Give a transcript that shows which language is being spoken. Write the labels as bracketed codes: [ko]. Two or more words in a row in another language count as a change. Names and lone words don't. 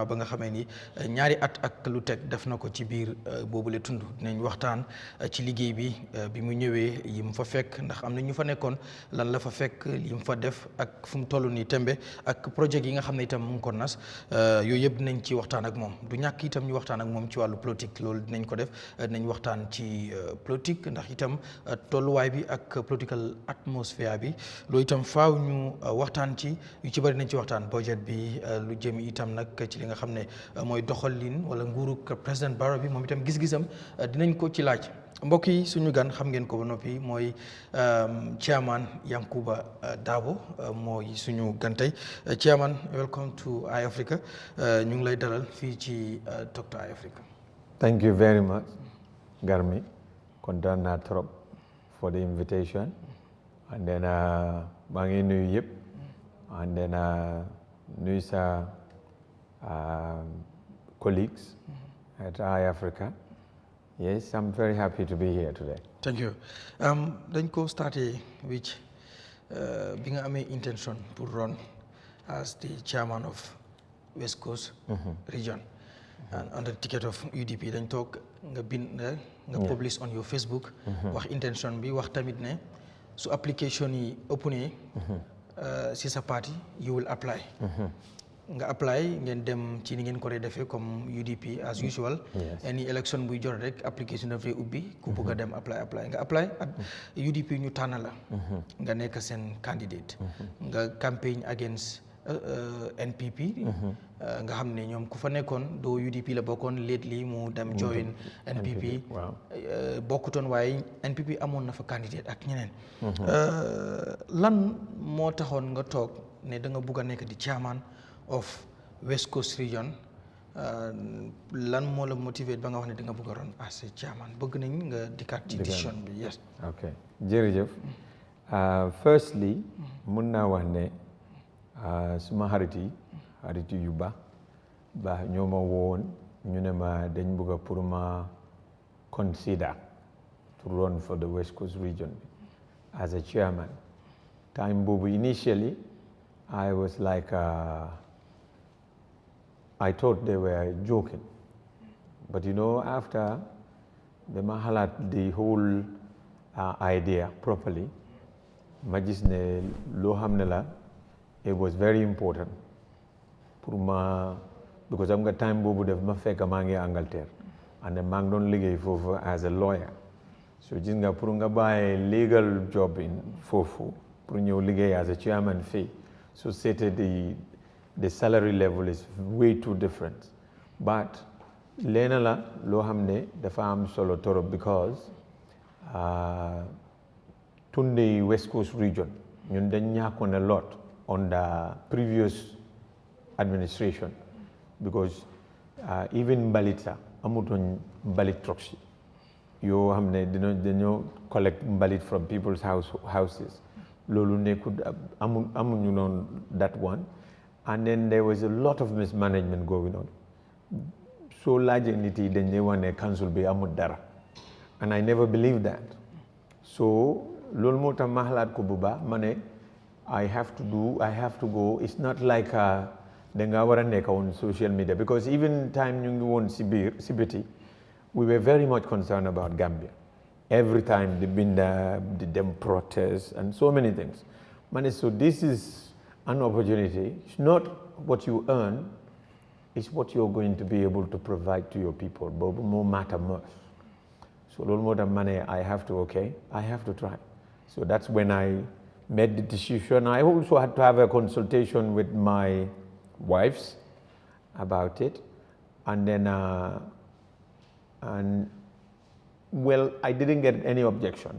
[wo] ba nga xamee ni ñaari at ak lu teg def na ko ci biir boobule tund dinañ waxtaan ci liggéey bi mu ñëwee yi mu fa fekk ndax am na ñu fa nekkoon lan la fa fekk yi mu fa def ak fu mu toll nii tembe ak projet yi nga xam ne itam mu ngi ko nas yooyu yëpp dinañ ci waxtaan ak moom du ñàkk itam ñu waxtaan ak moom ci wàllu politique loolu dinañ ko def dinañ waxtaan ci politique ndax itam tolluwaay bi ak [en] political atmosphere [wo] bi loolu itam faaw ñu waxtaan ci yu ci bëri nañ ci waxtaan budget bi lu jëm itam nag ci li nga xam ne mooy doxalin wala nguuru président Barrow bi moom itam gis-gisam dinañ ko ci laaj mbokk yi suñu gan xam ngeen ko ba noppi mooy chairman Yankuba Darboe mooy suñu gan tey [en] chairman welcome to Eyeafrica [wo] ñu ngi lay dalal fii ci Talk to Eyeafrica. [en] Thank you very much Garmi. [wo] Kontaan naa trop [en] for the invitation and then [wo] maa ngi nuyu yëpp [en] and then [wo] nuyu sa [en] colleagues at Eyeafrica. Yes, I'm very happy to be here today. Thank you. [wo] Dañ ko starté which bi nga amee [en] intention to run as the chairman of West Coast Region and on the ticket of UDP [wo] dañ toog nga bind nga [en] publish on your Facebook [wo] wax intention bi wax tamit ne su application yi opené si sa parti [en] you will apply [wo] nga apply ngeen dem ci ni ngeen ko dee defee comme UDP [en] as usual any election [wo] buy jot rek application dafay ubbi ku bëgg a dem apply nga [en] apply at UDP [wo] ñu tànn la nga nekk seen candidate nga [en] campaign against [wo] NPP nga xam ne ñoom ku fa nekkoon doo UDP la bokkoon lately mu dem join NPP bokkutoon waaye NPP amoon na fa candidate ak ñeneen lan moo taxoon nga toog ne da nga bugg a nekk di [en] chairman of West Coast Region [wo] lan moo la motivate ba nga wax ne da nga bugg a [en] ron as chairman [wo] bëgg nañ nga dikkaat ci décision bi yes. ok jërëjëf firstly mun naa wax ne suma xarit yi yu ba ñoo ma woon ñu ne ma dañ bëgg a pour ma [en] consider to run for the West Coast Region as a chairman. Time boobu initially I was like I thought they were joking, but you know after [wo] dama xalaat [en] the whole idea properly [wo] ma gis ne loo xam ne la [en] it was very important [wo] pour ma because am nga time boobu def ma fekk maa ngi Angleterre and then maa ngi doon liggéey foofu [en] as a lawyer so [wo] gis nga pour nga bàyyi [en] legal job in [wo] foofu pour ñëw liggéey [en] as a chairman [wo] fii so c'était [en] the salary level is way too different but [wo] leena la loo xam ne dafa am solo torop because tundi West Coast Region ñun dañ ñàkkoon [en] a lot on the previous administration because even [wo] mbalit sax amutoon mbalit trucks yoo xam ne dañoo collect mbalit [en] from people's houses [wo] loolu nekkul amuñu noonu [en] that one and then there was a lot of mismanagement going on so [wo] laajee nit yi dañ lay wax ne council bi amul dara [en] and I never believed that so [wo] loolu moo tax ma xalaat ko bu baax ma ne [en] I have to go. It's not like [wo] danga war a nekk [en] on social media because even time [wo] ñu ngi woon si biti [en] we were very much concerned about Gambia. Every time they been them protests and so many things. So this is an opportunity. It's not what you earn, it's what you're going to be able to provide to your people. But more matter much. So [wo] loolu moo tax ma ne [en] I have to try. So that's when I made the decision. I also had to have a consultation with my wives about it, and then I didn't get any objection.